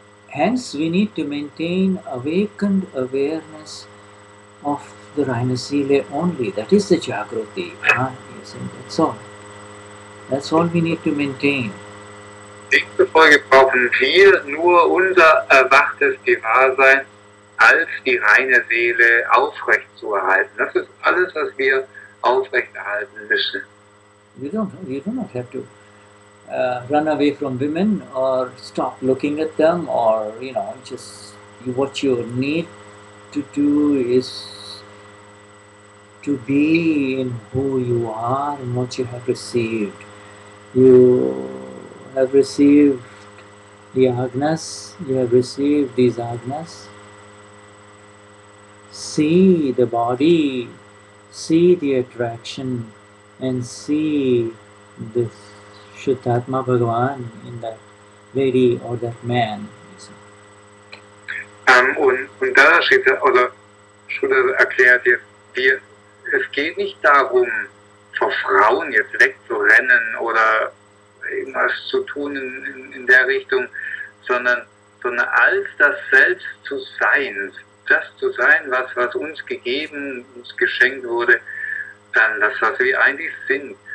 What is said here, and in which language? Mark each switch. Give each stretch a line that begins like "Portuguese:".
English: hence we need to maintain awakened awareness of the
German: reine Seele
English: only. That is the Jagrati. That's all. That's all we need to maintain.
German: Demzufolge brauchen wir nur unser erwachtes Gewahrsein als die reine Seele aufrechtzuerhalten. Das ist alles, was wir aufrechterhalten müssen.
English: You do not have to run away from women or stop looking at them, or just what you need to do is to be in who you are and what you have received. You have received the agnas, you have received these agnas. See the body, see the attraction, and see the Shuddhatma Bhagavan in that lady or that man.
German: Und da steht, oder Shuddha erklärt jetzt, es geht nicht darum, vor Frauen jetzt wegzurennen oder irgendwas zu tun in der Richtung, sondern als das Selbst zu sein, das zu sein, was uns gegeben, uns geschenkt wurde, das, was wir eigentlich sind.